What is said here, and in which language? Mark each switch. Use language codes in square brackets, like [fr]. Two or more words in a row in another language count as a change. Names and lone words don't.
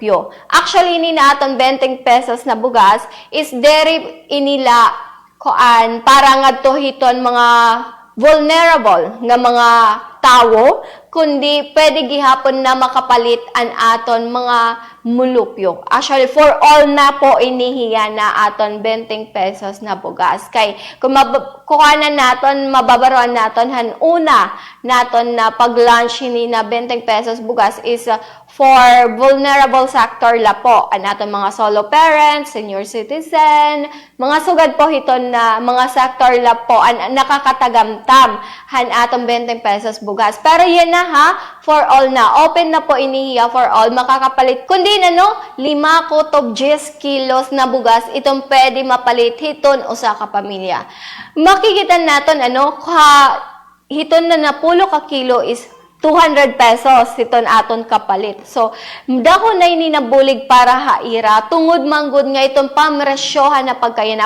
[war] Actually ni naton 20 pesos na bugas is deri inila para ngadto hiton mga vulnerable nga mga tawo, kundi pwede gihapon na makapalit an aton mga mulupyo. Actually, [en] for all [war] na po inihiya na aton 20 pesos na bugas. Kay kung kuhanan naton, mababaruan naton, una naton na pag-launch ni na 20 pesos bugas is [en] for vulnerable sector [war] la po. An aton mga [en] solo parents, senior citizen, [war] mga sugad po hiton na mga sector la po an nakakatagamtam han atong 20 pesos bugas. Pero yan na ha, [en] for all [war] na. Open na po inihiya [en] for all. [war] Makakapalit. Kundi na no, 5 kutob 10 kilos na bugas, itong pwede mapalit hiton usa ka pamilya. Makikita naton hiton na napulo ka kilo is 200 pesos hiton aton kapalit. So, dahon na ini nabulig para haira, tungod manggod nga itong pamresyohan na pagkayana.